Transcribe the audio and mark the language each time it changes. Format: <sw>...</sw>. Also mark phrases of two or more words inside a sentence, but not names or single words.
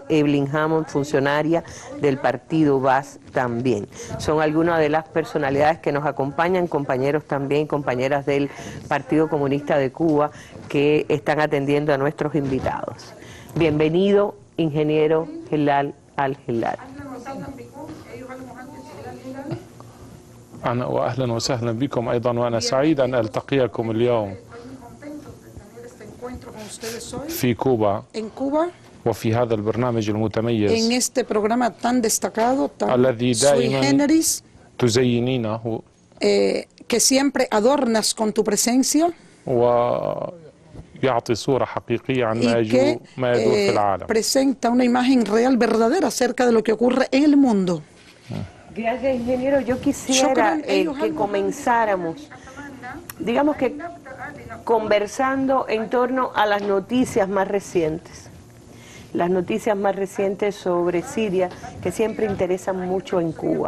<es>Evelyn Hammond, funcionaria del Partido Baas también. Son algunas de las personalidades que nos acompañan, compañeros también, compañeras del Partido Comunista de Cuba, que están atendiendo a nuestros invitados. Bienvenido, ingeniero Helal Al-Hilal.</es> <ar>وأهلا وسهلا بكم أيضا وأنا سعيد أن ألتقيكم اليوم في كوبا وفي هذا البرنامج المتميز الذي دائما تزينينه</ar> <es>que siempre adornas con tu presencia</es> <ar>ويعطي صورة حقيقية عن ما يدور في العالم.</ar> <es>Presenta una imagen real, verdadera acerca de lo que ocurre en el mundo. Gracias, ingeniero. Yo quisiera que comenzáramos, digamos que conversando en torno a las noticias más recientes. Las noticias más recientes sobre Siria, que siempre interesan mucho en Cuba.</es>